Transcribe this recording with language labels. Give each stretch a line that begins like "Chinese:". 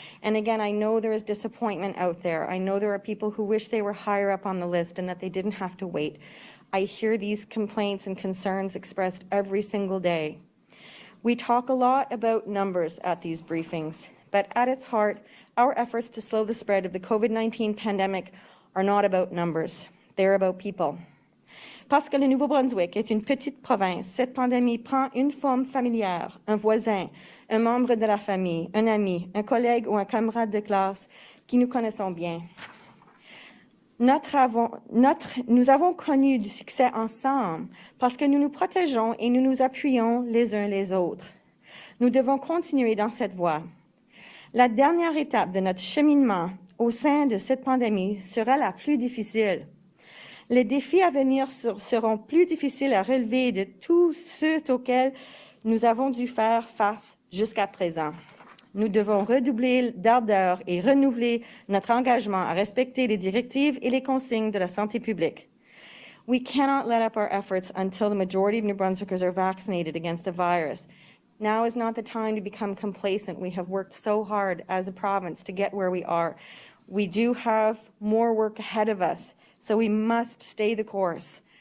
English: And again, I know there is disappointment out there. I know there are people who wish they were higher up on the list and that they didn't have to wait. I hear these complaints and concerns expressed every single day. We talk a lot about numbers at these briefings, but at its heart, our efforts to slow the spread of the COVID-19 pandemic are not about numbers. They're about people.
French: Parce que le Nouveau-Brunswick est une petite province, cette pandémie prend une forme familière, un voisin, un membre de la famille, un ami, un collègue ou un camarade de classe qui nous connaissons bien. Nous avons connu du succès ensemble parce que nous nous protégeons et nous nous appuyons les uns les autres. Nous devons continuer dans cette voie. La dernière étape de notre cheminement au sein de cette pandémie sera la plus difficile. Les défis à venir seront plus difficiles à relever de tous ceux auxquels nous avons dû faire face jusqu'à présent. Nous devons redoubler d'ardeur et renouveler notre engagement à respecter les directives et les consignes de la santé publique.
English: We cannot let up our efforts until the majority of New Brunswickers are vaccinated against the virus. Now is not the time to become complacent. We have worked so hard as a province to get where we are. We do have more work ahead of us, so we must stay the course.